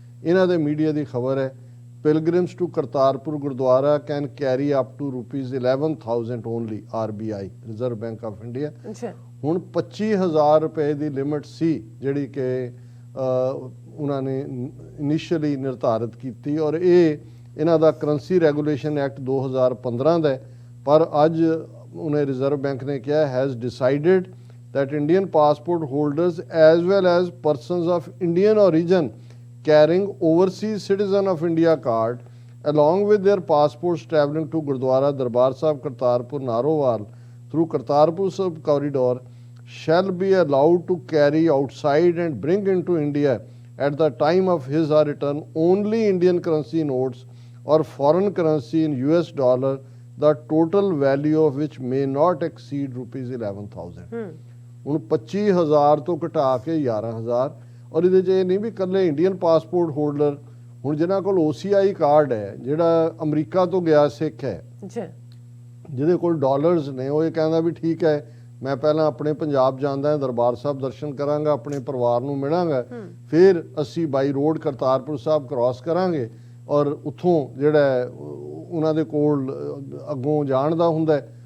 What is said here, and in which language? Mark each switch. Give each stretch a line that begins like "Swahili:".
Punjabi: ਇਹਨਾਂ ਦੇ ਮੀਡੀਆ ਦੀ ਖਬਰ ਹੈ,
English: Pilgrims to Kartarpur gurdwara can carry up to ₹11,000 only, RB, reserve bank of India.
Punjabi: ਹੁਣ 25,000 ਰੁਪਏ ਦੀ ਲਿਮਿਟ ਸੀ ਜਿਹੜੀ ਕਿ ਉਹਨਾਂ ਨੇ ਇਨੀਸ਼ੀਅਲੀ ਨਿਰਧਾਰਿਤ ਕੀਤੀ, ਔਰ ਇਹ ਇਹਨਾਂ ਦਾ ਕਰੰਸੀ ਰੈਗੂਲੇਸ਼ਨ ਐਕਟ 2015 ਦਾ ਹੈ। ਪਰ ਅੱਜ ਉਹਨੇ ਰਿਜ਼ਰਵ ਬੈਂਕ ਨੇ ਕਿਹਾ
English: Has decided that Indian passport holders as well as persons of Indian origin carrying overseas citizen of India card along with their passports travelling to Gurdwara Darbar Sahib Kartarpur Narowal through Kartarpur Sahib corridor shall be allowed to carry outside and bring into India at the time of his or return only Indian currency notes or foreign currency in US dollar, the total value of which may not exceed ₹11,000।
Punjabi: ਹੁਣ 25,000 ਤੋਂ ਘਟਾ ਕੇ 11,000। ਔਰ ਇਹਦੇ 'ਚ ਇਹ ਨਹੀਂ ਵੀ ਇਕੱਲੇ Indian passport holder, ਹੁਣ ਜਿਨ੍ਹਾਂ ਕੋਲ OCI ਕਾਰਡ ਹੈ, ਜਿਹੜਾ ਅਮਰੀਕਾ ਤੋਂ ਗਿਆ ਸਿੱਖ ਹੈ ਜਿਹਦੇ ਕੋਲ ਡਾਲਰਸ ਨੇ, ਉਹ ਇਹ ਕਹਿੰਦਾ ਵੀ ਠੀਕ ਹੈ ਮੈਂ ਪਹਿਲਾਂ ਆਪਣੇ ਪੰਜਾਬ ਜਾਂਦਾ ਹਾਂ, ਦਰਬਾਰ ਸਾਹਿਬ ਦਰਸ਼ਨ ਕਰਾਂਗਾ, ਆਪਣੇ ਪਰਿਵਾਰ ਨੂੰ ਮਿਲਾਂਗਾ, ਫਿਰ ਅਸੀਂ ਬਾਈ ਰੋਡ ਕਰਤਾਰਪੁਰ ਸਾਹਿਬ ਕ੍ਰਾਸ ਕਰਾਂਗੇ ਔਰ ਉੱਥੋਂ ਜਿਹੜਾ ਉਹਨਾਂ ਦੇ ਕੋਲ ਅੱਗੋਂ ਜਾਣ ਦਾ ਹੁੰਦਾ।